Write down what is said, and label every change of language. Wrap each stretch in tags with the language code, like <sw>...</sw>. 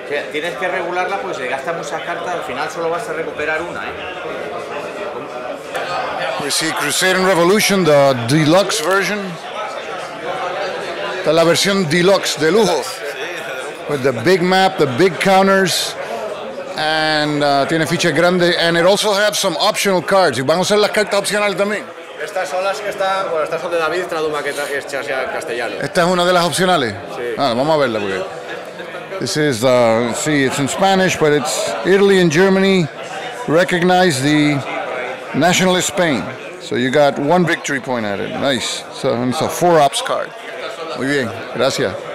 <es>Tienes que regularla porque si gastas muchas cartas, al final solo vas a recuperar una, ¿eh?</es> <en>We see Crusade and Revolution, the deluxe version.</en> <es>Esta es la versión deluxe, de lujo.</es> <en>With the big map, the big counters, and</en> <es>tiene fichas grandes,</es> <en>and it also has some optional cards.</en> <es>Y van a usar las cartas opcionales también. Estas son las que están, bueno, estas son de David, traducción hechas en castellano. Esta es una de las opcionales. Sí. Ah, vamos a verla porque</es> <en>this is see, it's in Spanish, but it's Italy and Germany recognize the nationalist Spain. So you got one victory point at it. Nice. So it's a 4-ops card.</en> <es>Muy bien. Gracias.</es>